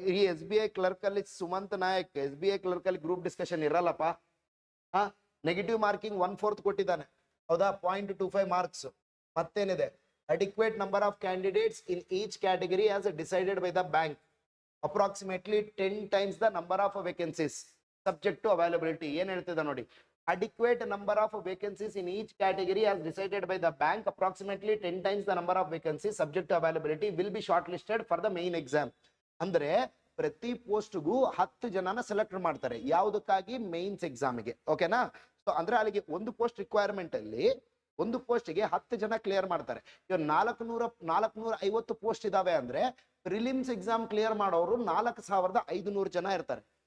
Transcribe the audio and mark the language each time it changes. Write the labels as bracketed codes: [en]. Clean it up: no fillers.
[kn] ಈ SBI clerk ಅಲ್ಲಿ Sumanth Nayak SBI clerk ಅಲ್ಲಿ ಗ್ರೂಪ್ ಡಿಸ್ಕಷನ್ ಇರಲ್ಲಪ್ಪ. ನೆಗೆಟಿವ್ ಮಾರ್ಕಿಂಗ್ 1/4 ಕೊಟ್ಟಿದ್ದಾನೆ, ಹೌದಾ, 0.25 marks. ಮತ್ತೇನಿದೆ, [en] Adequate number of candidates in each category as decided by the bank, approximately 10 times the number of vacancies subject to availability. [kn] ಏನ್ ಹೇಳ್ತಿದೆ ನೋಡಿ, [en] adequate number of vacancies in each category as decided by the bank, approximately 10 times the number of vacancies subject to availability will be shortlisted for the main exam. [kn] ಅಂದ್ರೆ ಪ್ರತಿ ಪೋಸ್ಟ್ಗೂ 10 ಜನನ select ಮಾಡ್ತಾರೆ, ಯಾವುದಕ್ಕಾಗಿ, mains ಎಕ್ಸಾಮ್ಗೆ. ಓಕೆನಾ? So ಅಂದ್ರೆ ಅಲ್ಲಿಗೆ ಒಂದು post requirement ಅಲ್ಲಿ ಒಂದು ಪೋಸ್ಟ್ಗೆ 10 ಜನ ಕ್ಲಿಯರ್ ಮಾಡ್ತಾರೆ. ಇವಾಗ 450 ಪೋಸ್ಟ್ ಇದಾವೆ ಅಂದ್ರೆ ಪ್ರಿಲಿಮ್ಸ್ ಎಕ್ಸಾಮ್ ಕ್ಲಿಯರ್ ಮಾಡೋರು 4500 ಜನ ಇರ್ತಾರೆ.